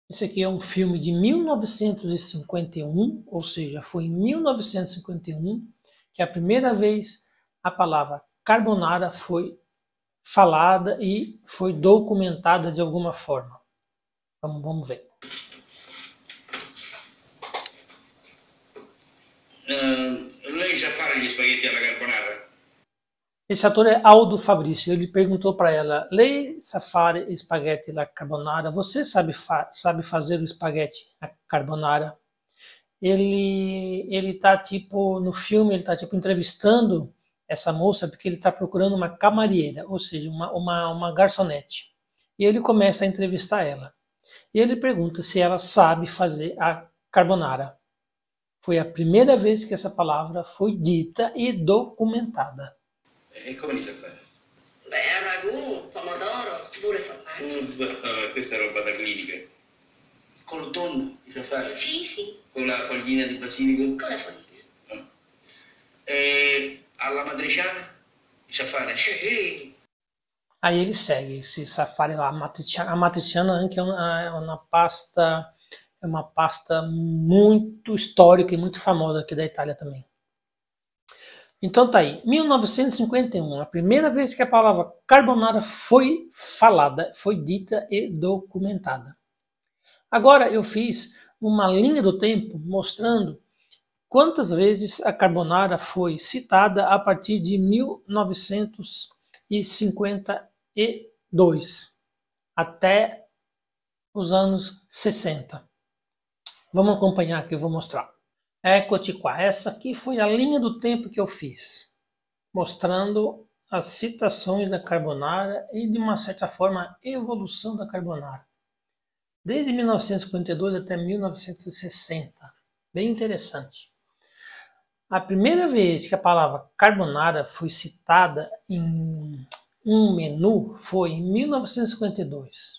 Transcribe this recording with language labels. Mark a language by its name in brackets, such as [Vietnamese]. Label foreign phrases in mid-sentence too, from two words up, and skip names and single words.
[Portuguese] Esse aqui é um filme de 1951, ou seja, foi em 1951 que a primeira vez a palavra carbonara foi falada e foi documentada de alguma forma. Vamos ver. [Italian] Lei sa fare gli spaghetti alla carbonara? [Portuguese] Esse ator é Aldo Fabrício. Ele perguntou para ela: [Italian] Lei sa fare spaghetti alla carbonara? [Portuguese] Você sabe fazer o espaguete à carbonara? Ele tá tipo no filme, ele tá tipo entrevistando essa moça porque ele tá procurando uma camarieira, ou seja, uma garçonete. E ele começa a entrevistar ela. E ele pergunta se ela sabe fazer a carbonara. Foi a primeira vez que essa palavra foi dita e documentada. [Italian] E come li sa fare? Beh, ragù, pomodoro, pure formaggio. Questa è roba da clinica. Con il tonno li sa fare? Sì, sì, Con la foglina di basilico? con la foglina. E alla matriciana li sa fare? Sì. [Portuguese] Aí ele segue, se safari lá, a matriciana anche é uma pasta muito histórica e muito famosa aqui da Itália também. Então tá aí, 1951, a primeira vez que a palavra carbonara foi falada, foi dita e documentada. Agora eu fiz uma linha do tempo mostrando quantas vezes a carbonara foi citada a partir de 1952 até os anos 60. Vamos acompanhar aqui, eu vou mostrar. [Italian] Eccoci qua, [Portuguese] essa aqui foi a linha do tempo que eu fiz, mostrando as citações da carbonara e, de uma certa forma, a evolução da carbonara. Desde 1952 até 1960. Bem interessante. A primeira vez que a palavra carbonara foi citada em um menu foi em 1952.